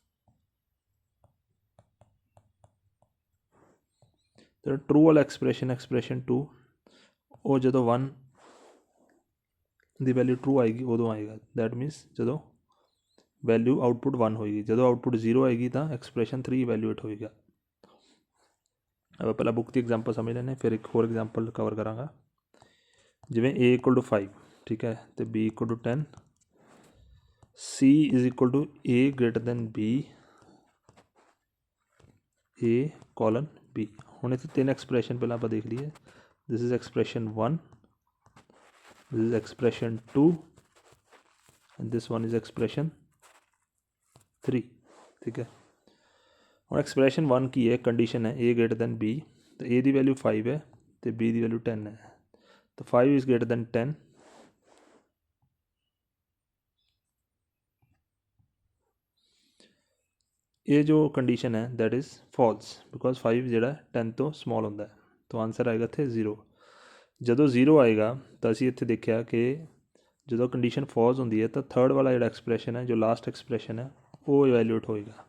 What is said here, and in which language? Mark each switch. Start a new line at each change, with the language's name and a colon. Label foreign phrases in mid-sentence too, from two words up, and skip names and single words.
Punjabi: ਤਾਂ ਟਰੂ ਵਾਲਾ ਐਕਸਪ੍ਰੈਸ਼ਨ 2, ਉਹ ਜਦੋਂ 1 ਦੀ
English: value true
Punjabi: ਆਏਗੀ ਉਦੋਂ ਆਏਗਾ।
English: that means
Punjabi: ਜਦੋਂ
English: value output
Punjabi: 1 ਹੋਏਗੀ। ਜਦੋਂ ਆਊਟਪੁੱਟ 0 ਆਏਗੀ ਤਾਂ
English: expression 3 evaluate
Punjabi: ਹੋਏਗਾ। ਆਪਾਂ ਪਹਿਲਾਂ ਬੁੱਕ ਦੀ ਐਗਜ਼ਾਮਪਲ ਸਮਝ ਲੈਂਦੇ, ਫਿਰ ਇੱਕ ਹੋਰ
English: example cover
Punjabi: ਕਰਾਂਗਾ। ਜਿਵੇਂ a = 5, ਠੀਕ ਹੈ, ਅਤੇ b = 10, c =
English: a greater b,
Punjabi: a: b। ਹੁਣ ਇੱਥੇ ਤਿੰਨ ਐਕਸਪ੍ਰੈਸ਼ਨ ਪਹਿਲਾਂ ਆਪਾਂ ਦੇਖ ਲਈਏ।
English: This is expression 1, this is expression 2 and this one is expression 3.
Punjabi: ਠੀਕ ਹੈ। ਹੁਣ ਐਕਸਪ੍ਰੈਸ਼ਨ 1 ਕੀ ਹੈ, ਕੰਡੀਸ਼ਨ ਹੈ
English: a greater b,
Punjabi: ਤਾਂ a ਦੀ ਵੈਲਿਊ 5 ਹੈ ਅਤੇ b ਦੀ ਵੈਲਿਊ 10 ਹੈ।
English: ਤਾਂ 5 is greater than 10,
Punjabi: ਇਹ ਜੋ ਕੰਡੀਸ਼ਨ ਹੈ
English: that is false, because
Punjabi: 5 ਜਿਹੜਾ 10 ਤੋਂ ਸਮੋਲ ਹੁੰਦਾ ਹੈ। ਤਾਂ ਆਨਸਰ ਆਏਗਾ ਇੱਥੇ 0। ਜਦੋਂ 0 ਆਏਗਾ ਤਾਂ ਅਸੀਂ ਇੱਥੇ ਦੇਖਿਆ ਕਿ ਜਦੋਂ
English: condition false
Punjabi: ਹੁੰਦੀ ਹੈ ਤਾਂ ਥਰਡ ਵਾਲਾ ਜਿਹੜਾ ਐਕਸਪ੍ਰੈਸ਼ਨ ਹੈ, ਜੋ
English: last expression
Punjabi: ਹੈ, ਉਹ ਇਵੈਲੂਏਟ ਹੋਏਗਾ।